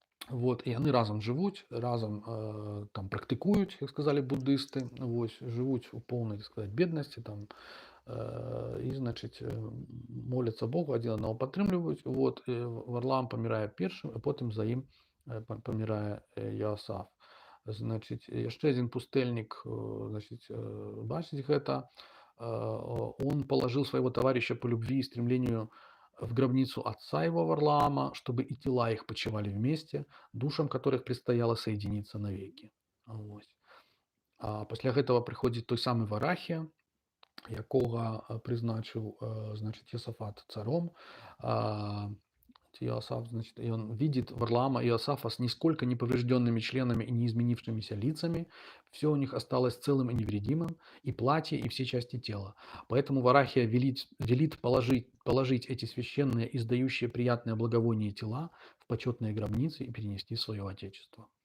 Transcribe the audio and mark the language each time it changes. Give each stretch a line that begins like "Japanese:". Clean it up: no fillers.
Belarusian: Вот, і яны разам жывуць, разам там практыкуюць, як сказалі буддысты, вось, жывуць у поўнай, так сказаць, беднасці там, і, значыць, моляцца Богу, адзін аднаго падтрымліваюць. Вот, Варлаам памірае першым, а потым за ім памірае Йоасаф. Значыць, яшчэ адзін пустэльнік, значыць, бачыць гэта,
Russian: он положил своего товарища по любви и стремлению в гробницу отца его Варлаама, чтобы и тела их почивали вместе, душам которых предстояло соединиться навеки. Вось.
Belarusian: А пасля гэтага прыходзіць той самы Варахія, якога прызначыў значит Йосафат царом.
Russian: А, Иосаф, значит, и он видит Варлаама и Иосафа с нисколько не поврежденными членами и не изменившимися лицами. Все у них осталось целым и невредимым, и платье, и все части тела. Поэтому Варахия велит положить эти священные, издающие приятное благовоние тела в почетные гробницы и перенести в свое отечество.